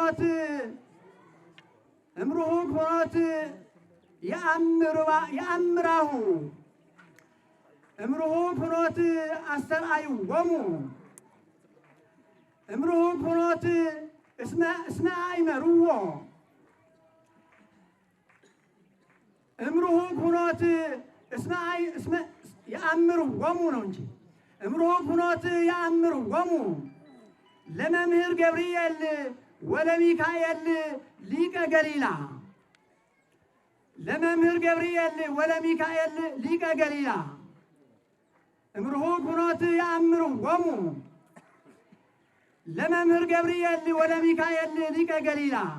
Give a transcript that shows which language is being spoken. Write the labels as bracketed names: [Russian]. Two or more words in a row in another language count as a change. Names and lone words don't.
[Geez] ፍኖት ያአምራሁ እምሩሁቅ ፍኖት አስተርአይዎሙ እምሩሁቅ ፍኖት እስመ አይመርዎ እምሩሁቅ ፍኖት እስመ ያአምርዎሙ [Amharic] ነው እንጂ [Geez] እምሩሁቅ ፍኖት ያአምርዎሙ ለመምህር ገብርኤል ወለሚካኤል ሊቀ ገሊላ ለመምህር ገብርኤል ወለሚካኤል ሊቀ ገሊላ እምሩሁቅ ፍኖት ያአምርዎሙ ለመምህር ገብርኤል ወለሚካኤል ሊቀ ገሊላ